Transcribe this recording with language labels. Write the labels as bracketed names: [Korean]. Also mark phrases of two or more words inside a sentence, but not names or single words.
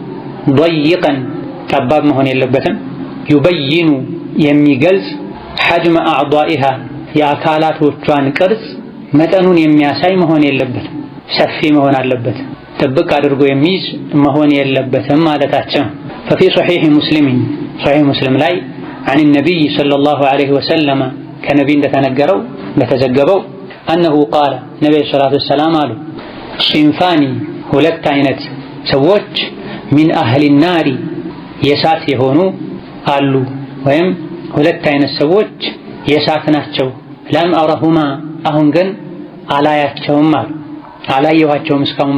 [Amharic] ضيقን ጠባብ መሆን የለበትም። ዩበይኑ የሚገልጽ [Arabic] حجم أعضائها [Amharic] የአካላቶቿን ቅርጽ መጠኑን የሚያሳይ መሆን የለበትም። ሰፊ መሆን አለበት። ጥብቅ አድርጎ የሚይዝ መሆን የለበትም ማለታቸው። [Arabic] ففي صحيح مسلم [Amharic] ላይ [Arabic] عن النبي صلى الله عليه وسلم [Amharic] ከነቢይ እንደተነገረው እንደተዘገበው [Arabic] أنه قال [Amharic] ነብዩ [Arabic] صلى الله عليه وسلم [Amharic] አሉ ሲንፋኒ ሁለት አይነት ሰዎች [Arabic] من أهل النار [Amharic] የእሳት የሆኑ አሉ፣ ወይም ሁለት አይነት ሰዎች የእሳት ናቸው። [Arabic] لم أرهما [Amharic] አሁን ግን አላያቸውም አሉ። አላየኋቸውም እስካሁን